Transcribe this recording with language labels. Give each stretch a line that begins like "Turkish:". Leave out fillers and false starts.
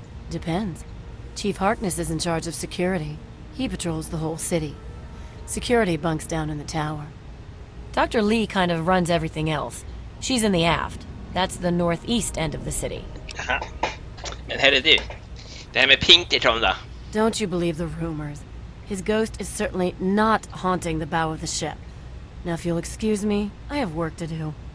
English: Depends. Chief Harkness is in charge of security. He patrols the whole city. Security bunks down in the tower. Dr. Lee kind of runs everything else. She's in the aft. That's the northeast end of the city. Aha.
Swedish: Men hörru du, det här med Pinkerton då?
English: Don't you believe the rumors. His ghost is certainly not haunting the bow of the ship. Now if you'll excuse me, I have work to do.